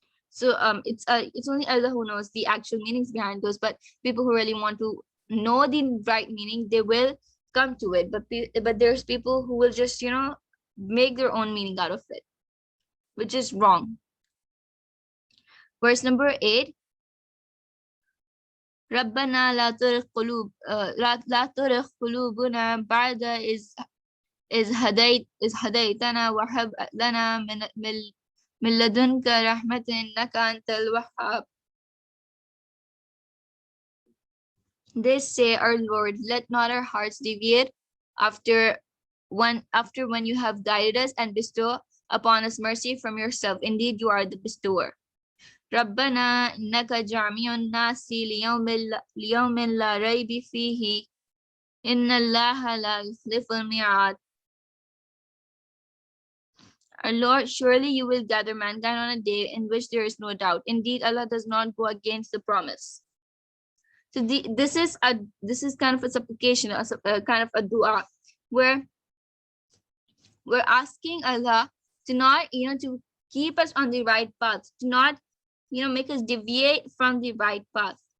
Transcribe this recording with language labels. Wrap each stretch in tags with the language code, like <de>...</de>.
<en>So it's only Allah who knows the actual meanings behind those, but people who really want to know the right meaning, they will come to it. But there's people who will just make their own meaning out of it, which is wrong. Verse number 8.</en> <ar>ربنا لا تزغ قلوب لا تزغ قلوبنا بعد إذ هديتنا وهب لنا من لدنك رحمة إنك أنت الوهاب.</ar> <en>They say, Our Lord, let not our hearts deviate after when you have guided us, and bestow upon us mercy from yourself. Indeed, you are the bestower.</en> <ar>ربنا إنك جامع الناس ليوم لا ريب فيه إن الله لا يخلف الميعاد.</ar> <en>Our Lord, surely you will gather mankind on a day in which there is no doubt. Indeed, Allah does not go against the promise. So this is kind of a supplication, a kind of a dua, where we're asking Allah to not to keep us on the right path, to not make us deviate from the right path.</en>